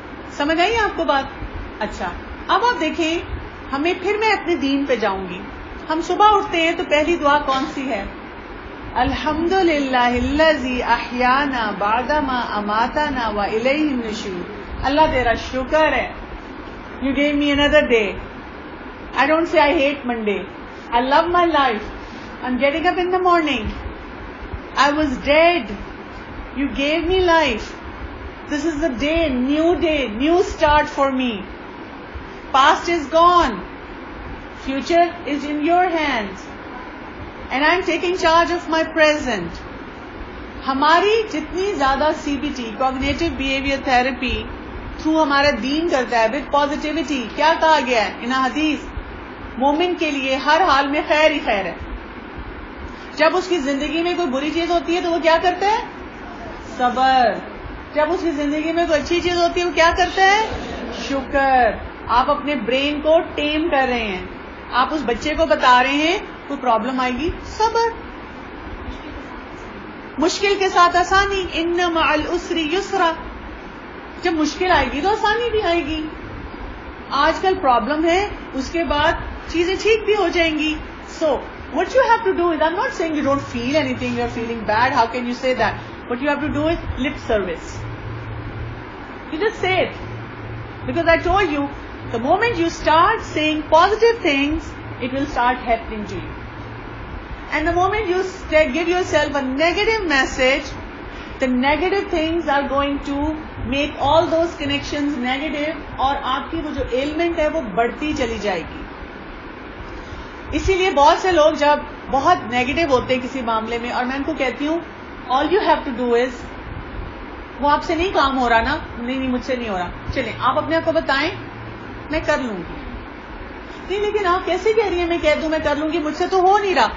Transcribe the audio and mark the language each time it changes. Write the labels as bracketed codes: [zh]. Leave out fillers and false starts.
[ur] سمجھ آئی آپ کو بات؟ اچھا اب آپ دیکھیں, ہمیں پھر میں اپنے دین پہ جاؤں گی. ہم صبح اٹھتے ہیں تو پہلی دعا کون سی ہے؟ [ar] الحمدللہ الذی احیانا بعدما اماتنا والیہ النشور. [ur] اللہ تیرا شکر ہے, [en] you gave me another day. I don't say I hate Monday. I love my life. I'm getting up in the morning. I was dead. You gave me life. This is a day, new start for me. Past is gone. Future is in your hands. And I'm taking charge of my present. [ur] ہماری جتنی زیادہ C B T cognitive behaviour therapy through ہمارا دین کرتا ہے with positivity, کیا کہا گیا ہے ان حدیث, مومن کے لیے ہر حال میں خیر ہی خیر ہے. جب اس کی زندگی میں کوئی بری چیز ہوتی ہے تو وہ کیا کرتا ہے؟ صبر. جب اس کی زندگی میں کوئی اچھی چیز ہوتی ہے وہ کیا کرتا ہے؟ شکر. آپ اپنے برین کو ٹیم کر رہے ہیں, آپ اس بچے کو بتا رہے ہیں کوئی پرابلم آئے گی صبر, مشکل کے ساتھ آسانی, [ar] ان مع العسر یسرا. [ur] جب مشکل آئے گی تو آسانی بھی آئے گی. آج کل پرابلم ہے, اس کے بعد چیزیں ٹھیک بھی ہو جائیں گی. [en] So what you have to do is, I'm not saying you don't feel anything, you're feeling bad, how can you say that? What you have to do is lip service. You just say it. Because I told you, the moment you start saying positive things, it will start happening to you. And the moment you give yourself a negative message, the negative things are going to make all those connections negative, [ur] اور آپ کی وہ جو ailment ہے وہ بڑھتی چلی جائے گی. اسی لیے بہت سے لوگ جب بہت نیگیٹو ہوتے ہیں کسی معاملے میں، اور میں ان کو کہتی ہوں [en] all you have to do is، [ur] وہ آپ سے نہیں کام ہو رہا نا، نہیں مجھ سے نہیں ہو رہا، چلیں آپ اپنے آپ کو بتائیں میں کر لوں گی. نہیں لیکن آپ کیسے کہہ رہی ہیں میں کہہ دوں میں کر لوں گی، مجھ سے تو ہو نہیں رہا.